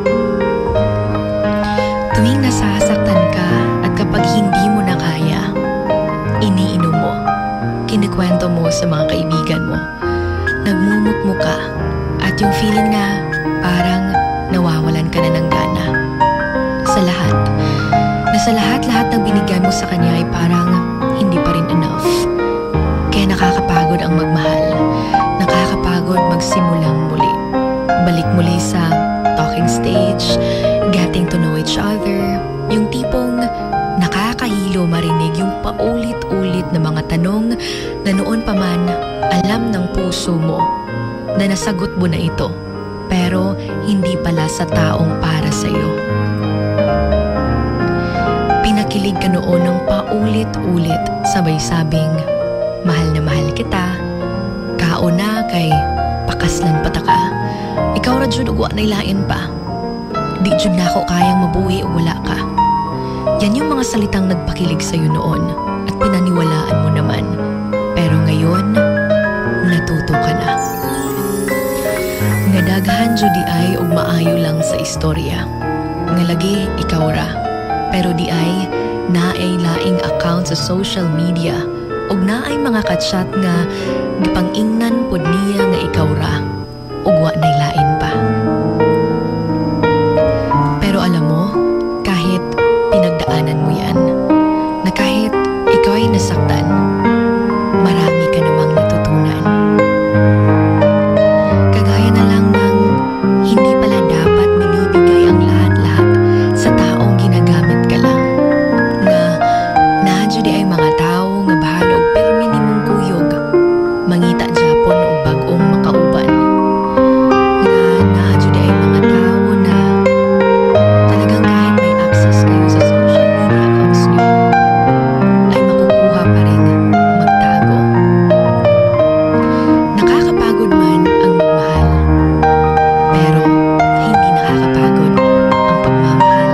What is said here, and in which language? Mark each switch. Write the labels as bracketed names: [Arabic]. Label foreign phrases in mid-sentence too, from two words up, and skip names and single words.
[Filipino] Tuwing nasasaktan ka at kapag hindi mo na kaya, iniinom mo, kinikwento mo sa mga kaibigan mo, nagmumukmo ka, at yung feeling na parang nawawalan ka na ng gana. Sa lahat ng binigay mo sa kanya ay parang hindi pa rin enough. Kaya nakakapagod ang magmahal, nakakapagod magsimulang muli. Balik muli sa [English] talking stage, getting to know each other, [Filipino] yung tipong nakakahilo marinig yung paulit-ulit na mga tanong na noon pa man alam ng puso mo na nasagot mo na ito, pero hindi pala sa taong para sa'yo. Pinakilig ka noon ng paulit-ulit, sabay sabing, mahal na mahal kita, [Cebuano] kauna kay pakaslan pataka, ikaw ra jud ugwa na ilain pa, di jud na ako kayang mabuhi o wala ka. [Filipino] Yan yung mga salitang nagpakilig sa'yo noon at pinaniwalaan mo naman. Pero ngayon, natuto ka na. [Cebuano] Nga daghan jud di ay og maayo lang sa istorya. Nga lagi ikaw ra. Pero di ay naay laing account sa [English] social media [Cebuano] ug naay mga ka-chat nga gipang-ingnan pod niya nga ikaw ra ug wa nay lain pa. [Filipino] Pero alam mo, kahit pinagdaanan mo yan, na kahit ikaw ay nasaktan, marami ka namang natutunan. Kagaya na lang ng hindi pala dapat binibigay ang lahat-lahat sa taong ginagamit ka lang. [Cebuano] Nga nadyo di ay mga tao nga bahalo og pirmi nimong kuyog, mangita Japon o bag-ong makauban. Nga nadyo di ay [Filipino] mga tao na talagang kahit may access kayo sa [English] social media accounts [Filipino] nyo, ay makukuha pa rin magtago. Nakakapagod man ang magmahal, pero hindi nakakapagod ang pagmamahal.